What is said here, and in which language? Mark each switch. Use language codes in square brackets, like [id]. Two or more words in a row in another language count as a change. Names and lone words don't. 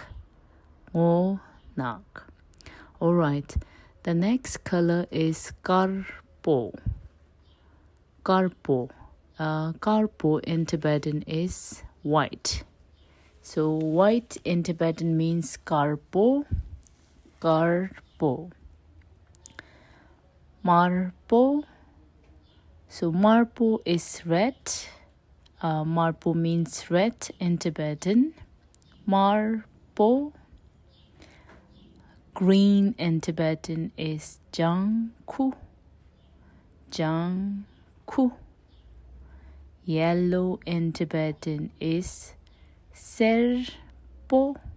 [bo] Ngo nak. [en] Alright, the next color is karpo. Karpo. Karpo in Tibetan is white. So white in Tibetan means karpo. Karpo. Marpo. So marpo is red. Marpo means red in Tibetan. Marpo. Green in Tibetan is jangku. Jangku. Yellow in Tibetan is serpo.